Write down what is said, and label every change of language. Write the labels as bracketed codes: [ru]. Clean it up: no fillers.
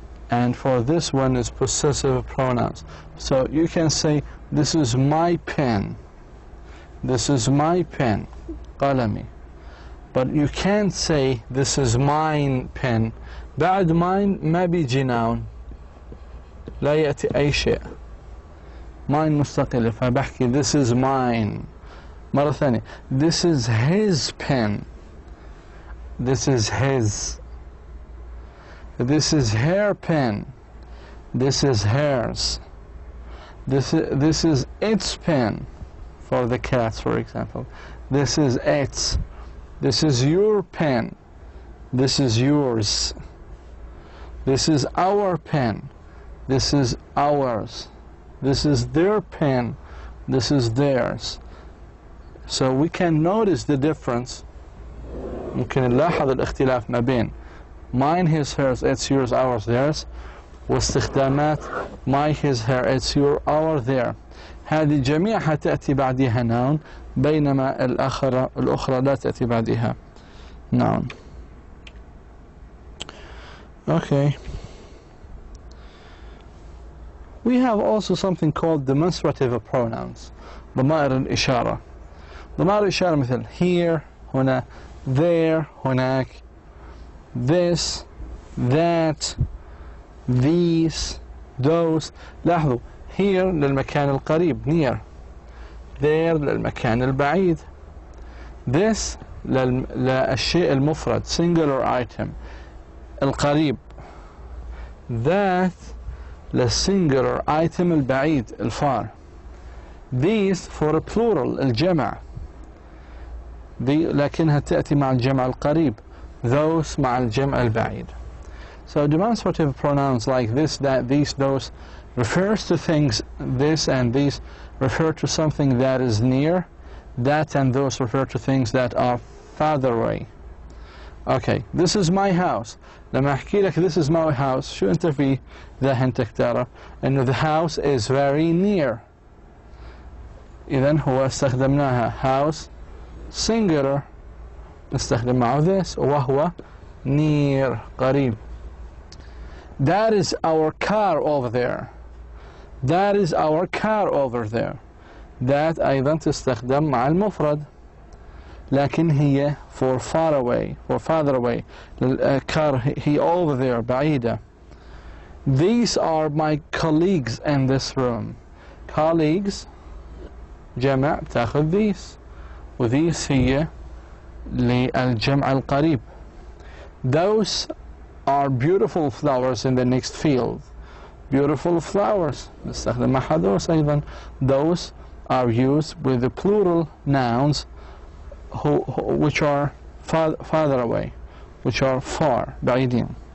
[en] And for this one is possessive pronouns. So you can say, this is my pen. This is my pen. قلمي. But you can't say, this is mine pen. [ar] بعد mine ما بيجي noun. لا يأتي أي شيء. [en] mine [ar] مستقلة, فبحكي [en] this is mine. [ar] مرة ثانية, [en] this is his pen. This is his. This is her pen. This is hers. This is its pen, for the cats, for example. This is its. This is your pen. This is yours. This is our pen. This is ours. This is their pen. This is theirs. So we can notice the difference. [ar] ممكن نلاحظ الاختلاف ما بين [en] mine, his, hers, it's, yours, ours, theirs. [ar] واستخدامات my, his, her, it's, your, our, their. هذه جميعها تأتي بعدها noun بينما الأخرى لا تأتي بعدها noun. [en] Okay. We have also something called demonstrative pronouns. [ar] ضمائر الإشارة. ضمائر الإشارة مثل here, هنا, there, هناك, this, that, these, those. لاحظوا here للمكان القريب near, there للمكان البعيد, this للشيء المفرد [en] singular item [ar] القريب, that للsingular item البعيد الفار, these [en] for a plural [ar] الجمع دي لكنها تأتي مع الجمع القريب, those مع الجمع البعيد. [en] So demonstrative pronouns like this, that, these, those refers to things, this and these refer to something that is near, that and those refer to things that are farther away. Okay, this is my house. [ar] لما أحكي لك [en] this is my house, [ar] شو أنت في ذهنك ترى؟ إنه [en] the house is very near. [ar] إذن هو استخدمناها house singular نستخدم معه this وهو near قريب. [en] That is our car over there. That is our car over there. That [ar] أيضا تستخدم مع المفرد لكن هي [en] for far away, for farther away. car he over there بعيدة. These are my colleagues in this room. [ar] Colleagues جمع بتاخذ these وthese هي للجمع القريب. [en] Those are beautiful flowers in the next field. Beautiful flowers نستخدم معها those أيضا. Those are used with the plural nouns which are farther away, which are far بعيدين.